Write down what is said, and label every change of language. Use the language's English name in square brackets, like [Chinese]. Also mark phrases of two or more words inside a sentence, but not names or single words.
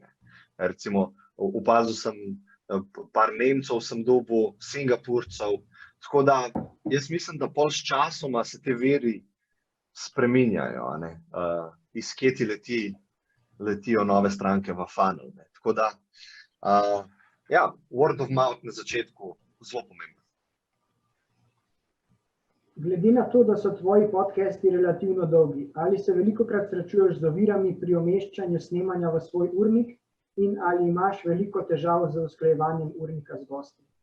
[Slovenian] Recimo, opazil sem par Nemcev, sem dobil Singapurcev, tako da jaz mislim, da pol s časoma se te viri spreminjajo, iz kje ti letijo nove stranke v funnel. Tako da, ja, [English] word of mouth [Slovenian] na začetku zelo pomembno. Glede na to, da so tvoji podcasti relativno dolgi, ali se velikokrat srečuješ z ovirami pri umeščanju snemanja v svoj urnik in ali imaš veliko težav z usklajevanjem urnika z gosti?